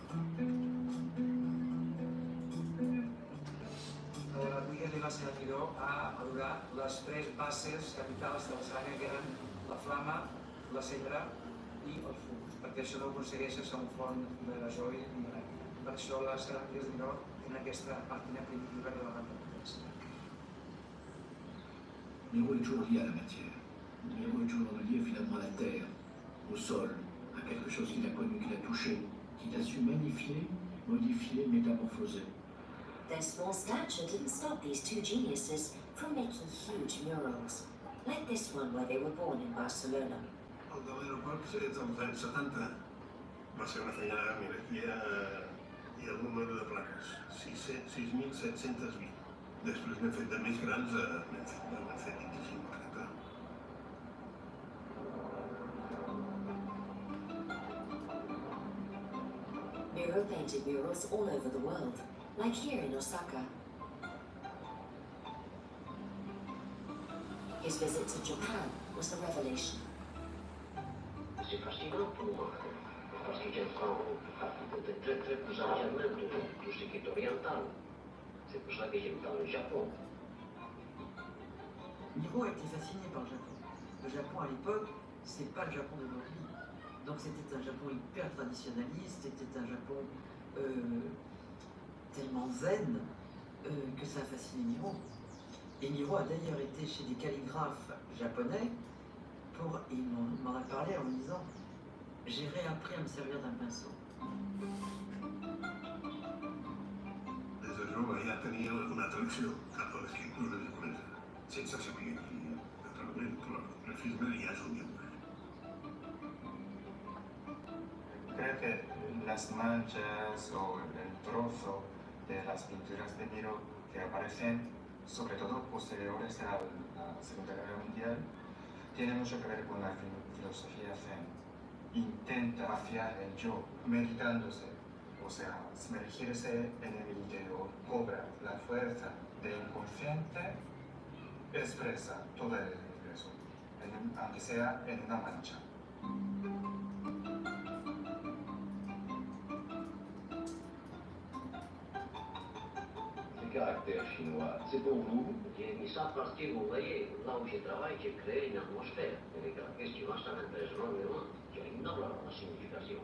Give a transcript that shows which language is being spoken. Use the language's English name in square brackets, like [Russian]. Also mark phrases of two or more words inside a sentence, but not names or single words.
[Catalan] Miguel li va ensenyar a Miro a adorar les 3 bases capitals de la ceràmica, que eren la flama, la cendra i el fum, perquè això no ho aconsegueixes a un forn de gasoil ni res. Per això les ceràmiques de Miro tenen aquesta pàtina primitiva que la van potència. [French] Miro est toujours lié à la matière. Miro est toujours lié finalement à la terre, au sol, à quelque chose qu'il a connu, qu'il a touché, qu'il a su magnifier, modifier, métamorphoser. [English] Their small stature didn't stop these two geniuses from making huge murals, like this one where they were born in Barcelona. [Catalan] El de l'aeroport és dels anys 70. Va ser una feinada, mira, aquí hi ha el número de plaques, 6.720. Després n'hem fet de més grans, n'hem fet 25 o 30. [English] Miro painted murals all over the world, like here in Osaka. His visit to Japan was a revelation. [French] C'est fascinant pour moi, parce que j'apprends un côté très très plus entièrement de tout ce qui est oriental. C'est pour ça que j'aime tant le Japon. Miro a été fasciné par le Japon. Le Japon à l'époque, c'est pas le Japon d'aujourd'hui. Donc c'était un Japon hyper traditionnaliste, c'était un Japon tellement zen que ça a fasciné Miro. Et Miro a d'ailleurs été chez des calligraphes japonais et il m'en a parlé en me disant « J'ai réappris à me servir d'un pinceau ». [Catalan] Des de jove ja tenia una atracció cap a l'escriptura japonesa, sense saber que naturalment el grafisme ja és un dibuix. [Spanish] Creo que las manchas o el trozo de las pinturas de Miro que aparecen, sobre todo posteriores a la Segunda Guerra Mundial, tienen mucho que ver con la filosofía zen. Intenta vaciar el yo, meditándose, o sea, sumergirse en el interior, cobra la fuerza del inconsciente, expresa todo el universo, aunque sea en una mancha. [French] Caractère chinois, c'est pour vous? J'ai mis ça parce que vous voyez, là où je travaille, j'ai créé une atmosphère. Et les caractères chinois, ça m'intéresse énormément. J'ignore la signification.